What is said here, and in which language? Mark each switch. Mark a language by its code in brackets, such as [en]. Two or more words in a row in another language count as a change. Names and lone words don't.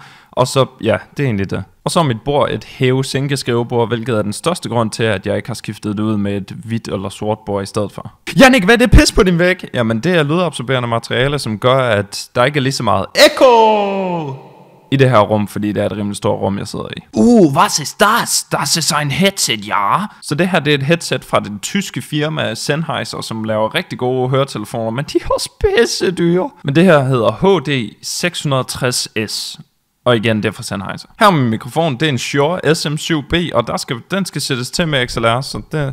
[da] Og så, ja, det er egentlig det. Og så er mit bord et hæve-sænke-skrivebord, hvilket er den største grund til, at jeg ikke har skiftet det ud med et hvidt eller sort bord i stedet for. Jannik, hvad er det pis på din væg? Jamen, det er lydabsorberende materiale, som gør, at der ikke er lige så meget ekko i det her rum, fordi det er et rimelig stort rum, jeg sidder i. [de] Was ist das? Das ist ein Headset, ja? [da] Så det her, det er et headset fra det tyske firma Sennheiser, som laver rigtig gode høretelefoner, men de er også pisse dyre. Men det her hedder HD 660S. Og igen, det er fra Sennheiser. Her med min mikrofon, det er en Shure SM7B, og den skal sættes til med XLR, så det...